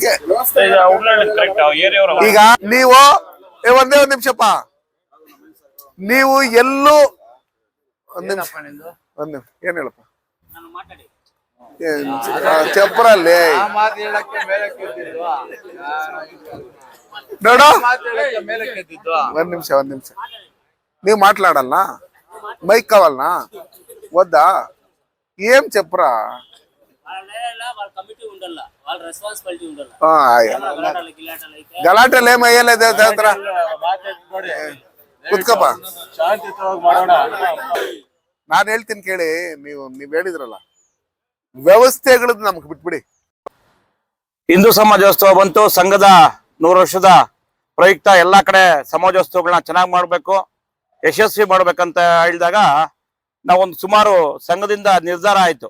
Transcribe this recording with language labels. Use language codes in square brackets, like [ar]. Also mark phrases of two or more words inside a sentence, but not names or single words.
[kn] ಈಗ ನೀವು ಒಂದೇ ಒಂದ್ ನಿಮಿಷಪ್ಪ, ನೀವು ಎಲ್ಲೂ ಏನ್ ಹೇಳಪ್ಪ ಚಪ್ರಲ್ಲಿ ನೋಡು. ಒಂದ್ ನಿಮಿಷ ನೀವು [te] మాట్లాడాలనా మైక్ కావాలనా వద్దా? ఏం చెప్పరా? గలాటలు ఏమయ్యలేదు ಕುತ್ಕಪ್ಪ. [kn] ನಾನು ಹೇಳ್ತೀನಿ ಕೇಳಿ, ನೀವ್ ಹೇಳಿದ್ರಲ್ಲ ವ್ಯವಸ್ಥೆಗಳದ್ದು ನಮ್ಗೆ ಬಿಟ್ಬಿಡಿ. ಹಿಂದೂ ಸಮಾಜೋತ್ಸವ ಬಂತು. ಸಂಘದ 100 ವರ್ಷದ ಪ್ರಯುಕ್ತ ಎಲ್ಲಾ ಕಡೆ ಸಮಾಜೋತ್ಸವಗಳನ್ನ ಚೆನ್ನಾಗಿ ಮಾಡ್ಬೇಕು, ಯಶಸ್ವಿ ಮಾಡ್ಬೇಕಂತ ಹೇಳಿದಾಗ ನಾವೊಂದು ಸುಮಾರು ಸಂಘದಿಂದ ನಿರ್ಧಾರ ಆಯ್ತು.